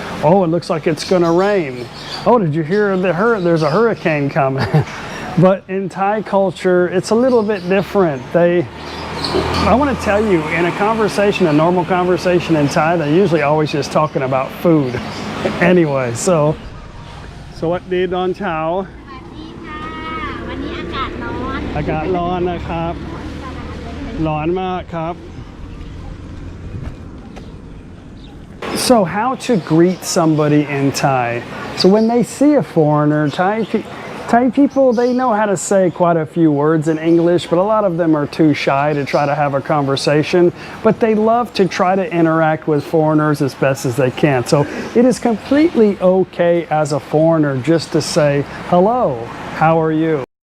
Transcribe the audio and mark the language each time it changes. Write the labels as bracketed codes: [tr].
[en] Oh, it looks like it's gonna rain. Oh, did you hear there's a hurricane coming?" But in Thai culture, it's a little bit different. I want to tell you, in a conversation, a normal conversation in Thai, they're usually always just talking about food. Anyway, so [th] สวัสดีตอนเช้า สวัสดีค่ะ วันนี้อากาศร้อน อากาศร้อนนะครับ ร้อนมากครับ [en] So how to greet somebody in Thai. So when they see a foreigner, Thai people, they know how to say quite a few words in English, but a lot of them are too shy to try to have a conversation. But they love to try to interact with foreigners as best as they can. So it is completely okay as a foreigner just to say, hello, how are you?